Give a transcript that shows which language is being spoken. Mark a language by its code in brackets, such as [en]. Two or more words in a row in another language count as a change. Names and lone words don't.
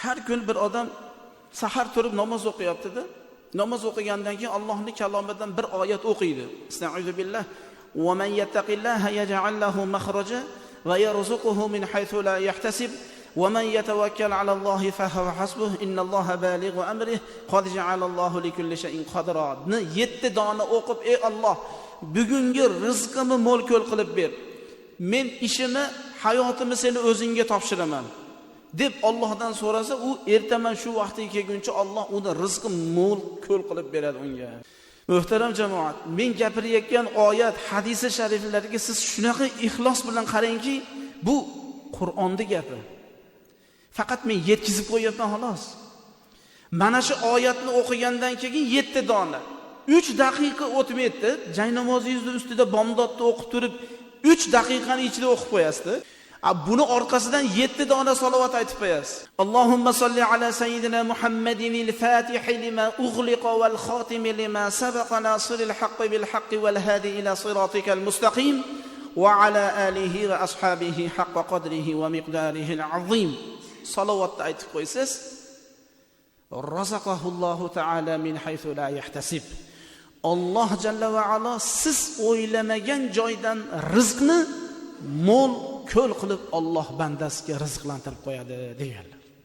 [uz] Har kun bir odam sahar turib namoz o'qiyapti-da. Namoz o'qigandan keyin Allohning kalomidan bir oyat o'qiydi. [ar] أستعيذ بالله. "ومن يتق الله يجعل له مخرجا ويرزقه من حيث لا يحتسب ومن يتوكل على الله فهو حسبه إن الله بالغ أمره قد جعل الله لكل شيء قدرا." [uz] Ni 7 dona o'qib, "Ey Alloh, bugungi rizqimni mo'l-ko'l qilib ber. Men ishimni, hayotimni seni o'zingga topshiraman." deb Allohdan so'rasa, u ertaman shu vaqtga kelguncha Alloh uni rizqi mo'l ko'l qilib beradi unga. Muhtaram jamoat, men gapirayotgan oyat, hadisi shariflarga siz shunaqa ixlos bilan qarangki, bu Qur'onning gapi. Faqat men yetkazib qo'yapman xolos. Mana shu oyatni o'qigandan keyin 7 dona 3 daqiqa o'tmaydi. Jay namozingizni ustida bomdodni o'qib turib 3 daqiqani ichida o'qib qo'yasiz. Buni orqasidan 7 dona salovat aytib qo'yasiz. [ar] اللهم صل على سيدنا محمد الفاتح لما أغلق والخاتم لما سبق ناصر الحق بالحق والهادي إلى صراطك المستقيم وعلى آله وأصحابه حق قدره ومقداره العظيم. [uz] Salavatni aytib qo'ysiz, [ar] رزقه الله تعالى من حيث لا يحتسب. [uz] Alloh [ar] جل وعلا [uz] siz o'ylamagan joydan rizqni mo'l ko'l qilib Alloh bandasiga rizqlantirib qo'yadi deganlar.